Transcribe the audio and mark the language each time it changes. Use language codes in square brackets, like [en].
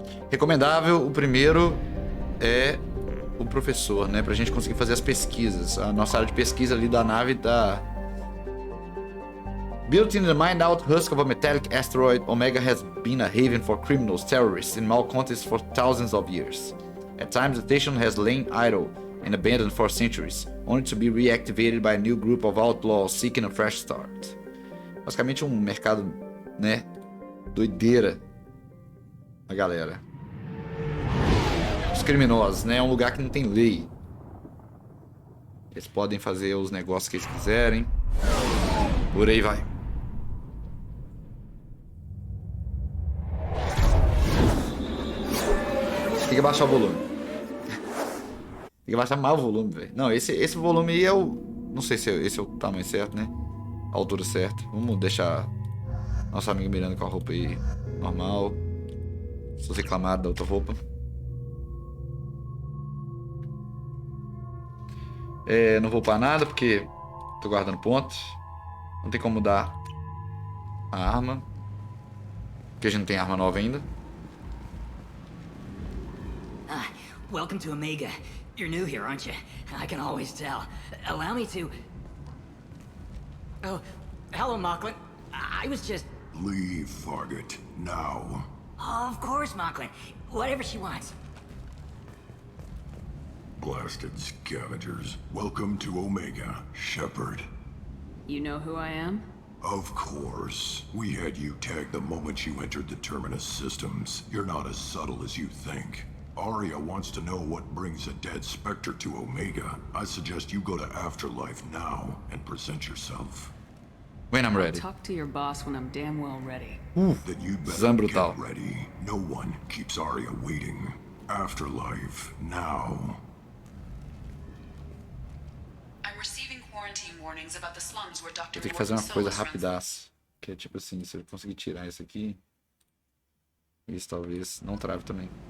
[pt] Recomendável, o primeiro é o professor, né? Pra gente conseguir fazer as pesquisas. A nossa área de pesquisa ali da nave tá... [en] Built in the mined-out husk of a metallic asteroid, Omega has been a haven for criminals, terrorists, and malcontents for thousands of years. At times, the station has lain idle and abandoned for centuries, only to be reactivated by a new group of outlaws seeking a fresh start. [pt] Basicamente um mercado, né? Doideira. A galera. Os criminosos, né? É um lugar que não tem lei. Eles podem fazer os negócios que eles quiserem. Por aí vai. Tem que abaixar o volume. Tem que abaixar mais o volume, velho. Não, esse volume aí é o... Não sei se esse é o tamanho certo, né? A altura certa. Vamos deixar nosso amigo Miranda com a roupa aí normal. Sou reclamado da outra roupa. Não vou upar nada porque tô guardando pontos. Não tem como mudar a arma, porque a gente não tem arma nova ainda. [en] Welcome to Omega. You're new here, aren't you? I can always tell. Allow me to... Oh, hello, Mocklin. I was just... Leave, Fargate, now. Oh, of course, Mocklin. Whatever she wants. Blasted scavengers. Welcome to Omega, Shepard. You know who I am? Of course. We had you tagged the moment you entered the Terminus systems. You're not as subtle as you think. Aria wants to know what brings a dead Spectre to Omega. I suggest you go to Afterlife now and present yourself. When I'm ready. Talk to your boss when I'm damn well ready. Then you'd better get ready. No one keeps Aria waiting. Afterlife now. I'm receiving quarantine warnings about the slums where Dr. [pt] Eu tenho que fazer uma coisa rapidaça. Que é tipo assim, se eu conseguir tirar isso aqui, isso talvez não trave também.